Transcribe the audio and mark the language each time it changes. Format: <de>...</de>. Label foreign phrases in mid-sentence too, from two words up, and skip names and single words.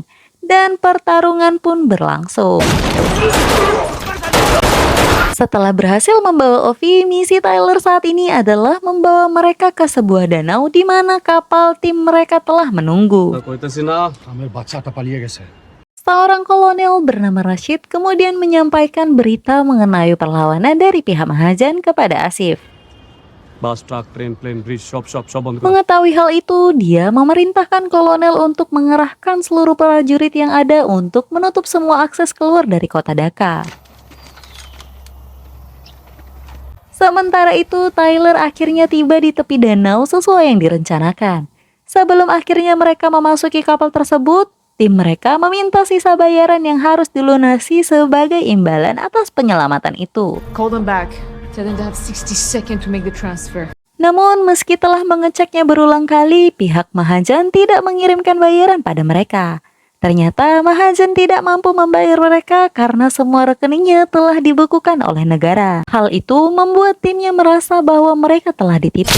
<id>Dan pertarungan pun berlangsung. Setelah berhasil membawa Ovi, misi Tyler saat ini adalah membawa mereka ke sebuah danau di mana kapal tim mereka telah menunggu. Seorang kolonel bernama Rashid kemudian menyampaikan berita mengenai perlawanan dari pihak Mahajan kepada Asif.</id> <bn>বাস, ট্রাক, ট্রেন, প্লেন, ব্রিজ সব বন্ধ করো।</bn> <id>Mengetahui hal itu, dia memerintahkan kolonel untuk mengerahkan seluruh prajurit yang ada untuk menutup semua akses keluar dari kota Dhaka. Sementara itu, Tyler akhirnya tiba di tepi danau sesuai yang direncanakan. Sebelum akhirnya mereka memasuki kapal tersebut, tim mereka meminta sisa bayaran yang harus dilunasi sebagai imbalan atas penyelamatan itu.</id> <en>Call them back. Tell them to have 60 seconds to make the transfer.</en> <id>Namun, meski telah mengeceknya berulang kali, pihak Mahajan tidak mengirimkan bayaran pada mereka. Ternyata Mahajan tidak mampu membayar mereka karena semua rekeningnya telah dibekukan oleh negara. Hal itu membuat timnya merasa bahwa mereka telah ditipu.</id>